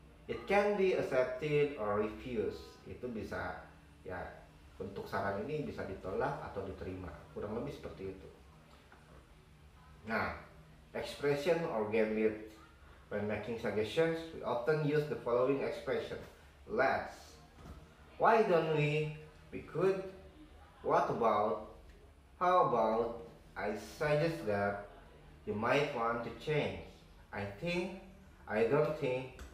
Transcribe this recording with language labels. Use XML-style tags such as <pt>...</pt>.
<en>It can be accepted or refused.</en> <id>Itu bisa ya, bentuk saran ini bisa ditolak atau diterima, kurang lebih seperti itu.</id> <en>Nah, expression or gambit. When making suggestions, we often use the following expression: let's, why don't we could, what about, how about, I suggest that, you might want to change, I think, I don't think.</en>